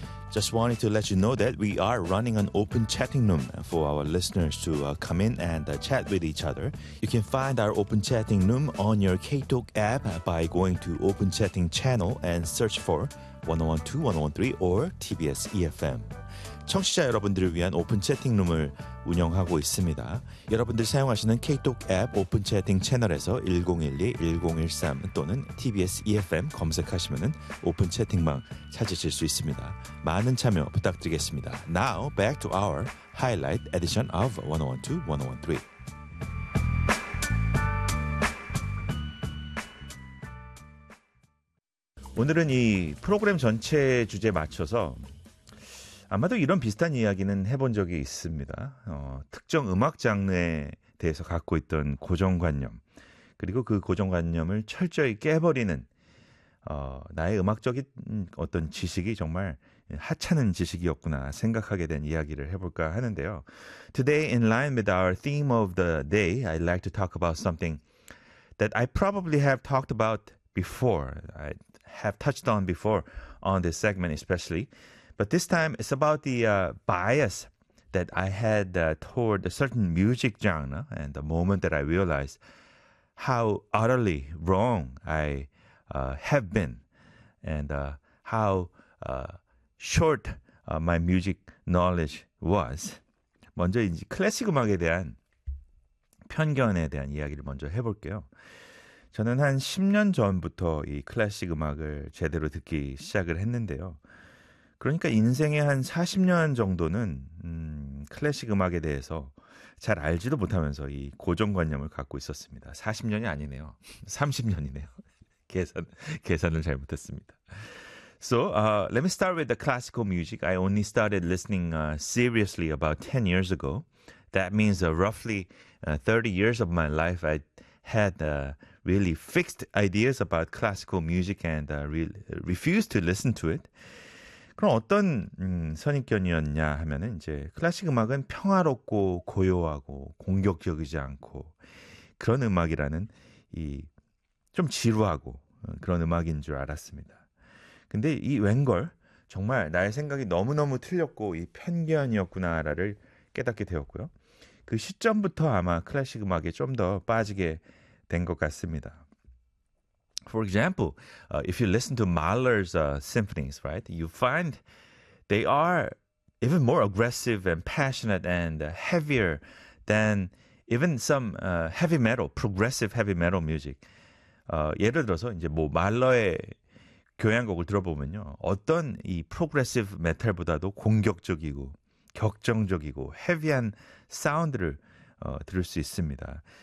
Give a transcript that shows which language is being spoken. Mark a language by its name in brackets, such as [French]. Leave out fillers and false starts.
[English] Just wanted to let you know that we are running an open chatting room for our listeners to come in and chat with each other. You can find our open chatting room on your KTalk app by going to open chatting channel and search for 101.2, 101.3 or TBS EFM. [Korean] 청취자 여러분들을 위한 오픈 채팅룸을 운영하고 있습니다. 여러분들 사용하시는 KTalk 앱 오픈 채팅 채널에서 1012-1013 또는 TBS EFM 검색하시면 오픈 채팅방 찾으실 수 있습니다. 많은 참여 부탁드리겠습니다. [English] Now back to our highlight edition of 101.2, 101.3. [Korean] 오늘은 이 프로그램 전체 주제에 맞춰서 아마도 이런 비슷한 이야기는 해본 적이 있습니다. 특정 음악 장르에 대해서 갖고 있던 고정관념, 그리고 그 고정관념을 철저히 깨버리는 나의 음악적인 어떤 지식이 정말 하찮은 지식이었구나 생각하게 된 이야기를 해볼까 하는데요. [English] Today, in line with our theme of the day, I'd like to talk about something that I probably have talked about before, I have touched on before on this segment especially. But this time, it's about the bias that I had toward a certain music genre and the moment that I realized how utterly wrong I have been and how short my music knowledge was. [Korean] 먼저 이제 클래식 음악에 대한 편견에 대한 이야기를 먼저 해볼게요. 저는 한 10년 전부터 이 클래식 음악을 제대로 듣기 시작을 했는데요. 그러니까 인생의 한 40년 정도는 클래식 음악에 대해서 잘 알지도 못하면서 이 고정관념을 갖고 있었습니다. 40년이 아니네요. 30년이네요. 계산을 잘못했습니다. [English] So, let me start with the classical music. I only started listening seriously about 10 years ago. That means roughly 30 years of my life I had really fixed ideas about classical music and refused to listen to it. [Korean] 그럼 어떤 선입견이었냐 하면은 이제 클래식 음악은 평화롭고 고요하고 공격적이지 않고 그런 음악이라는 이 좀 지루하고 그런 음악인 줄 알았습니다. 근데 이 웬걸 정말 나의 생각이 너무너무 틀렸고 이 편견이었구나라를 깨닫게 되었고요. 그 시점부터 아마 클래식 음악에 좀 더 빠지게 된 것 같습니다. [English] For example, if you listen to Mahler's symphonies, right, you find they are even more aggressive and passionate and heavier than even some heavy metal, progressive heavy metal music. [Korean] 예를 들어서 이제 뭐 말러의 교향곡을 들어보면요, 어떤 이 progressive metal보다도 공격적이고 격정적이고 heavy한 사운드를 들을 수 있습니다.